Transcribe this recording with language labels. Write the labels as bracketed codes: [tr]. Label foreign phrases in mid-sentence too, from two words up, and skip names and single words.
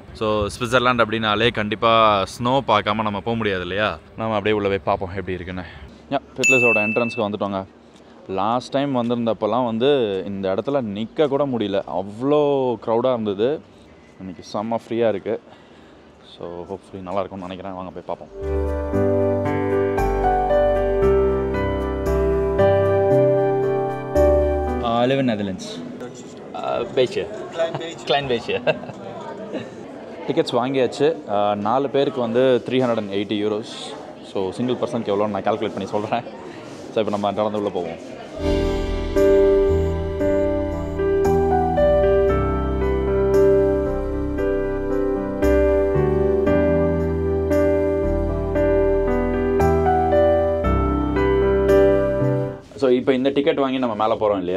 [ta] ஸோ ஸ்விட்சர்லாந்து அப்படின்னாலே கண்டிப்பாக ஸ்னோ பார்க்காம நம்ம போக முடியாது இல்லையா. நம்ம அப்படியே உள்ள போய் பார்ப்போம் எப்படி இருக்குன்னு. டிட்லிஸோட என்ட்ரன்ஸ்க்கு வந்துட்டோங்க. [en] last time [ta] வந்திருந்தப்பெல்லாம் வந்து இந்த இடத்துல நிற்க கூட முடியல, அவ்வளோ க்ரௌடாக இருந்தது. இன்றைக்கி செம்ம ஃப்ரீயாக இருக்குது. [en] so hopefully [ta] நல்லாயிருக்கும்னு நினைக்கிறேன். வாங்க போய் பார்ப்போம். [en] I live in Netherlands. [nl] Beetje. Klein beetje. [ta] டிக்கெட்ஸ் வாங்கியாச்சு. 4 பேருக்கு வந்து 380 euros. [en] so single personukku [ta] எவ்வளோன்னு நான் கால்குலேட் பண்ணி சொல்கிறேன். ஸோ இப்போ நம்ம நடந்து உள்ளே போவோம். ஸோ இப்போ இந்த டிக்கெட் வாங்கி நம்ம மேலே போகிறோம் இல்லையா.